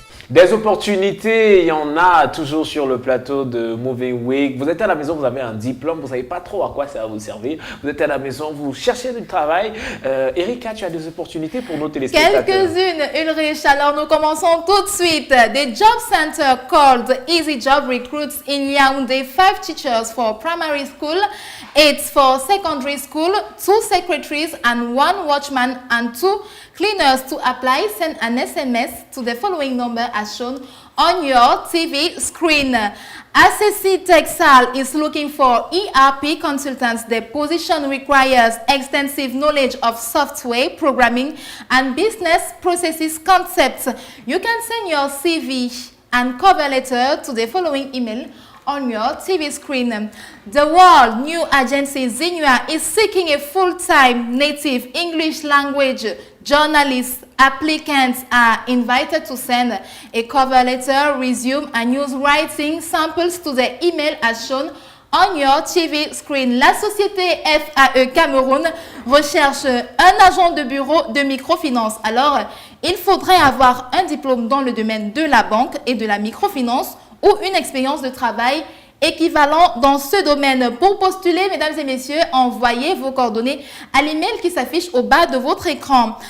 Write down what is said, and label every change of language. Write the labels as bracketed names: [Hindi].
[French] Des opportunités, il y en a toujours sur le plateau de Moving Week. Vous êtes à la maison, vous avez un diplôme, vous ne savez pas trop à quoi ça va vous servir. Vous êtes à la maison, vous cherchez du travail. Erika, tu as des opportunités pour nos téléspectateurs? Quelques-unes, Ulrich. Alors, nous commençons tout de suite. [English] The job center called Easy Job recruits in Yaoundé 5 teachers for primary school, 8 for secondary school, 2 secretaries and 1 watchman and 2 cleaners. To apply, send an SMS to the following number as shown on your TV screen. ACC Texal is looking for ERP consultants. The position requires extensive knowledge of software, programming, and business processes concepts. You can send your CV and cover letter to the following email on your TV screen. The world new agency Zinua is seeking a full-time native English language Journalists, applicants are invited to send a cover letter, resume, and news writing samples to the email as shown on your TV screen. [French] La société FAE Cameroun recherche un agent de bureau de microfinance. Alors, il faudrait avoir un diplôme dans le domaine de la banque et de la microfinance ou une expérience de travail équivalent dans ce domaine. Pour postuler, mesdames et messieurs, envoyez vos coordonnées à l'email qui s'affiche au bas de votre écran.